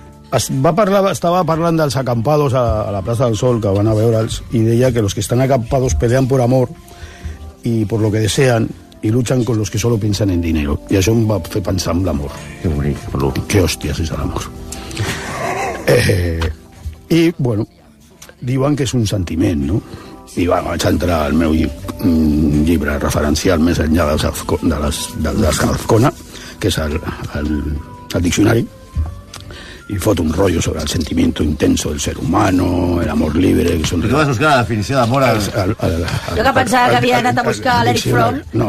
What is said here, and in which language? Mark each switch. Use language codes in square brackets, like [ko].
[ca] Estava parlant dels acampados a la Plaza del Sol, que van a veure'ls, i deia que [es] los que están acampados pelean por amor y por lo que desean y luchan con los que solo piensan en dinero. [ca] I això em va fer pensar en l'amor. Que hòstia és l'amor. I, bueno, diuen que és un sentiment, no? I va, vaig entrar al meu llibre referencial més enllà de la Zafcona, que és el diccionari, [es] y foto un rollo sobre el sentimiento intenso del ser humano, el amor libre... Que son... ¿Tú vas a buscar la definición de amor? Yo que pensaba que había [ca] anat a buscar [es] l'Eric Fromm, no.